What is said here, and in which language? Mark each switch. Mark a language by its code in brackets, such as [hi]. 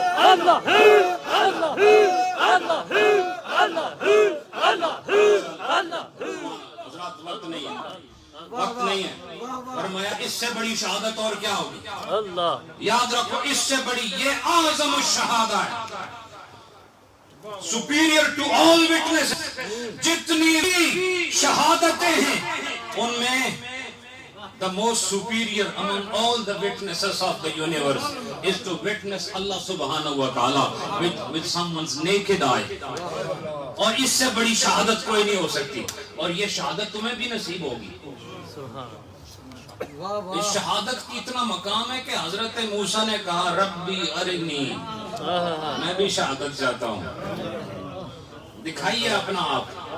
[ur] اللہ حضرات وقت نہیں ہے. فرمایا اس سے بڑی شہادت اور کیا ہوگی؟ اللہ یاد رکھو، اس سے بڑی یہ اعظم الشہادہ ہے. [en] superior to all witnesses. [ur] جتنی بھی شہادتیں ہیں ان میں [en] the most superior among all the witnesses of the universe is to witness Allah subhanahu wa ta'ala with someone's naked eye. [ur] اور اس سے بڑی شہادت کوئی نہیں ہو سکتی. اور یہ شہادت تمہیں بھی نصیب ہوگی. اس شہادت کی اتنا مقام ہے کہ حضرت موسیٰ نے کہا [ar] ربی ارنی، [ur] میں بھی شہادت چاہتا ہوں، دکھائیے اپنا آپ.